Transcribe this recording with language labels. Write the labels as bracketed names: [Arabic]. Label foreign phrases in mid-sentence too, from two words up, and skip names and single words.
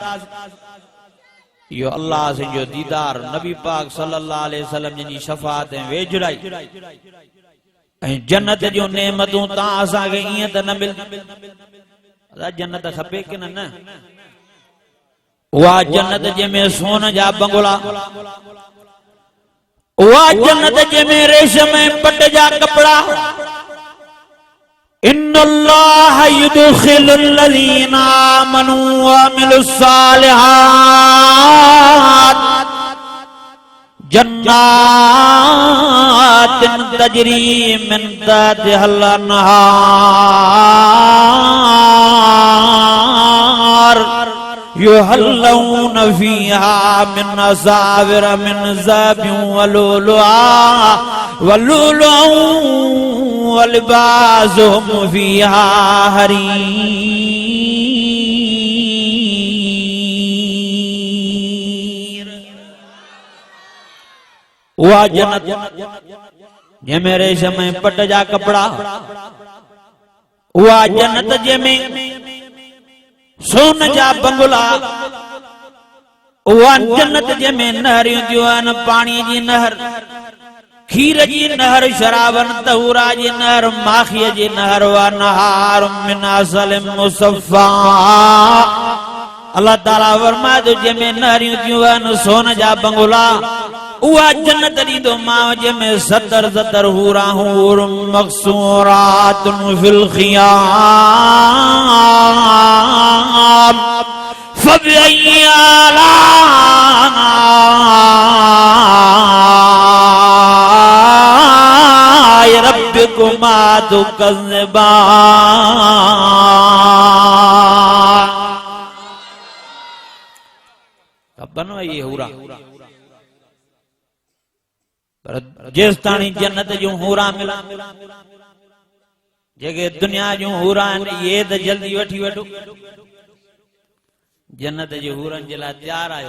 [Sindhi] यो अल्लाह से जो दीदार, नबी पाक [Arabic] صلى الله عليه وسلم [Sindhi] जी शफाअत ऐं वेझड़ाई ऐं जन्नत जो नेमतूं तां असांखे ईअं त न मिल। जन्नत खपे कि न? उहा जन्नत जंहिंमें सोन जा बंगला, उहा जन्नत जंहिंमें रेशम ऐं पट जा कपड़ा। [Arabic] إن الله يدخل الذين آمنوا وعملوا الصالحات جنات تجري من تحتها الأنهار يحلون فيها من أساور من ذهب ولؤلؤا ولؤلؤا ولباسهم فيها حرير. [Sindhi] उहा जन्नत जंहिंमें रेशम पट जा कपड़ा, उहा जन्नत जंहिंमें सोन जा बंगला, उहा जन्नत जंहिंमें नहरियूं थियूं आहिनि, पाणी जी नहर, खीर जी नहर, [Arabic] شرابا طهورا [Sindhi] जी नहर, माखीअ जी नहर, [Arabic] وأنهار من عسل مصفى. [Sindhi] अल्लाह ताला फरमाए थो जंहिंमें नहरियूं थियूं आहिनि, सोन जा बंगला, उहा जन्नत ॾींदो मां जंहिंमें 70 हूरा [Arabic] حور مقصورات في الخيام فبأي آلاء ربكما تكذبان. [Sindhi] कबन ये हूरा जेस ताणी जन्नत जूं हूरा मिला, जेके दुनिया जूं हूरा आहिनि इहे त जल्दी वठी वठो, जन्नत जे हूरनि जे लाइ तयार आहियो।